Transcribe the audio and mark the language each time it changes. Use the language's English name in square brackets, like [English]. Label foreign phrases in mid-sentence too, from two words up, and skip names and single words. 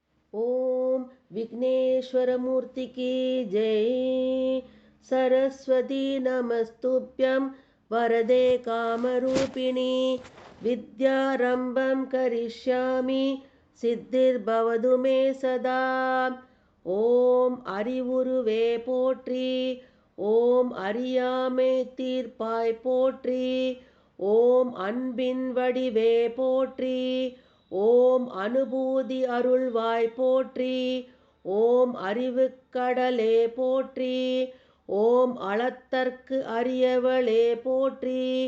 [Hindi] ओम विघ्नेश्वर मूर्ति की जय। [Sanskrit] सरस्वती नमस्तुभ्यं वरदे कामरूपिणी। विद्यारंभं करिष्यामि सिद्धिर्भवतु मे सदा। [Tamil] ஓம் அறிவுருவே போற்றி, ஓம் அறியாமை தீர்ப்பாய் போற்றி, ஓம் அன்பின் வடிவே போற்றி, ஓம் அனுபூதி அருள்வாய் போற்றி, ஓம் அறிவுக்கடலே போற்றி, ஓம் அளத்தற்கு அரியவளே போற்றி,